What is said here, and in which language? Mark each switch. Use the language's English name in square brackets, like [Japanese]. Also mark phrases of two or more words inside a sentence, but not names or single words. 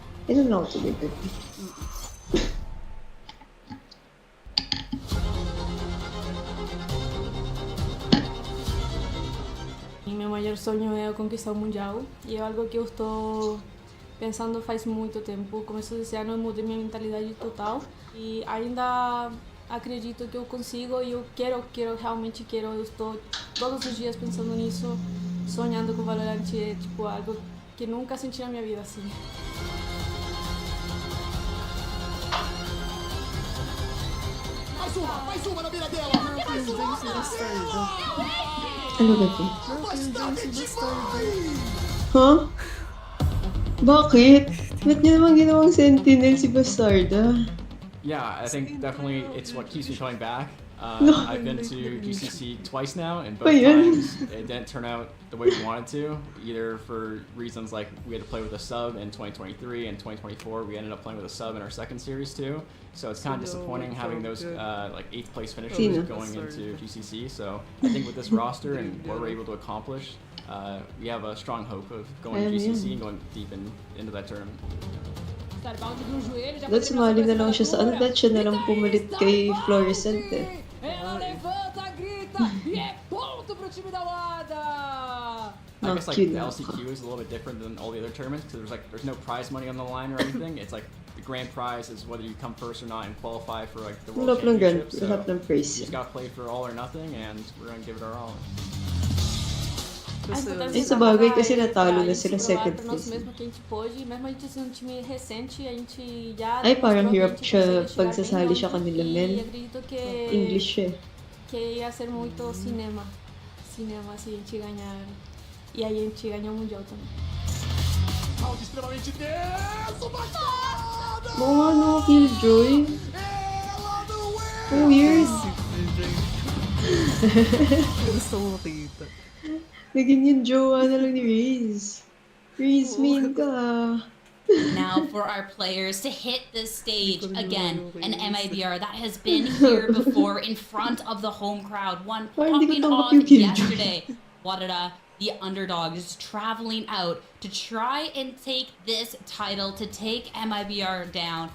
[Filipino] Inom lang ako tubig. [Portuguese] Meu maior sonho é conquistar o Mundial e é algo que eu estou pensando faz muito tempo. Começou esse ano, eu mudei minha mentalidade total e ainda acredito que eu consigo e eu realmente quero. Eu estou todos os dias pensando nisso, sonhando com o Valorant. É tipo algo que nunca senti na minha vida assim. Mais uma na mira dela! Mais uma! [Filipino] Ano ba ito? Huh? Bakit? Ba't niya naman ginawang Sentinel si Bastarda? [English] Yeah, I think definitely it's what keeps me coming back. I've been to GCC twice now, and both times it didn't turn out the way we wanted to, either for reasons like we had to play with a sub in 2023 and 2024. We ended up playing with a sub in our second series too. So it's kind of disappointing having those like 8th place finishers going into GCC. So I think with this roster and what we're able to accomplish, we have a strong hope of going to GCC and going deep into that tournament. [Filipino] Dapat sumali na lang siya sa ano, dapat siya na lang pumalit kay Florescent eh. [Portuguese] Ela levanta, grita e é ponto pro time da WADA! [English] I guess like the LCQ is a little bit different than all the other tournaments because there's no prize money on the line or anything. It's like the grand prize is whether you come first or not and qualify for like the World Championship. So you just gotta play for all or nothing, and we're gonna give it our all. [Filipino] Ay, sa bagay kasi natalo na sila second place. [Portuguese] Mesmo que a gente pôde, mesmo a gente sendo um time recente, a gente já... [Filipino] Ay, parang hirap siya pagsasali siya kanila, men. English siya. [Portuguese] Que ia ser muito cinema se a gente ganhar. E aí a gente ganhou o Mundial também. Algo extremamente denso, Bastarda! [Filipino] Mga ano, Killjoy. Weird. Gusto mo makita. Naging yung jowa na lang ni Riz. Riz, mean ka. [English] Now for our players to hit this stage again, an MIBR that has been here before in front of the home crowd. One popping off yesterday. Wadada, the underdog, is traveling out to try and take this title, to take MIBR down.